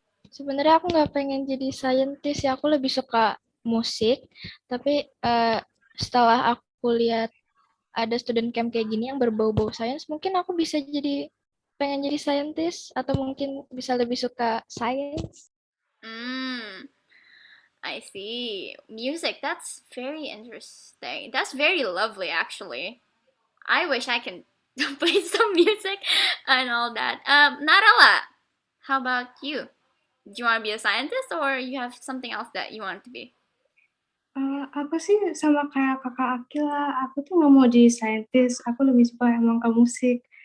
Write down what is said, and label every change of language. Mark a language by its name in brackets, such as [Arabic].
[Indonesian] Sebenarnya aku nggak pengen jadi scientist ya, aku lebih suka musik, tapi setelah aku lihat ada student camp kayak gini yang berbau-bau sains, mungkin aku bisa pengen jadi scientist atau mungkin bisa lebih suka sains. [English] I see. Music, that's very interesting. That's very lovely, actually. I wish I can play some music and all that. Narala, how about you? Do you want to be a scientist or you have something else that you want to be? [Indonesian] Aku sih sama kayak kakak Akila, aku tuh nggak mau jadi saintis, aku lebih suka emang ke musik.